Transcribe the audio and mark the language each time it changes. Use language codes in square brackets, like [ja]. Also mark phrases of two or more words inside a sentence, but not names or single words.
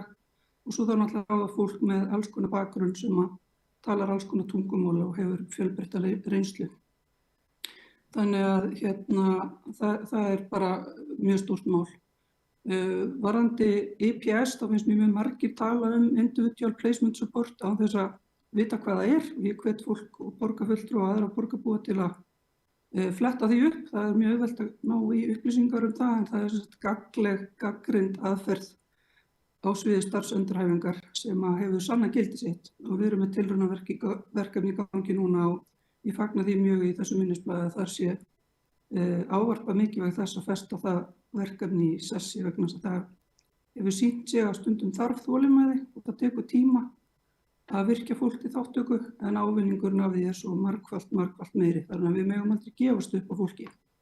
[is] Og svo þarf náttúrulega að ráða fólk með alls konar bakgrunn sem talar alls konar tungumál og hefur fjölbreytta reynslu. Þannig að það er bara mjög stórt mál. Varðandi IPS, þá finnst mér mjög margir tala um [en] individual placement support [is] á þess að vita hvað það er. Ég hvet fólk og borgarfulltrúa og aðra borgarbúa til að fletta því upp. Það er mjög auðvelt að ná í upplýsingar um það, en það er gagnrýnd aðferð á sviði starfsendurhæfingar sem hefur sannað gildi sitt, og við erum með tilraunaverkefni í gangi núna og ég fagna því mjög í þessu minnisblaði að þar sé ávarpa mikilvægt þess að festa það verkefni í sessi, vegna þess að það hefur sýnt sig að stundum þarf þolinmæði og það tekur tíma að virkja fólk til þátttöku, en ávinningurinn af því er svo margfalt meiri, þannig að við megum aldrei gefast upp á fólki.